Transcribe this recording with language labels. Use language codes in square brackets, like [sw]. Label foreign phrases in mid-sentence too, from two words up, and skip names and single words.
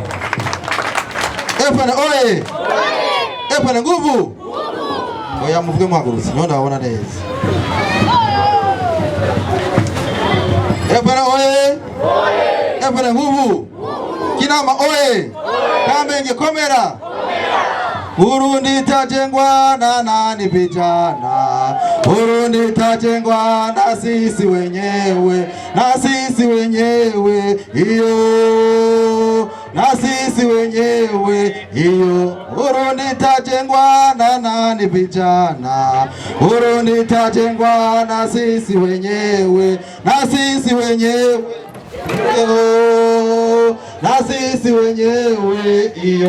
[rn] FPR FPR nguvu oya muvuge muhagurutse niho ndabona neza. FPR FPR nguvu Kinama Kamenge komera. [sw] Burundi tajengwa na nani vijana, Burundi tajengwa na sisi wenyewe, na sisi wenyewe iyo, na sisi wenyewe iyo. Burundi tajengwa na nani vijana, Burundi tajengwa na sisi wenyewe, na sisi wenyewe iyo, na sisi wenyewe iyo.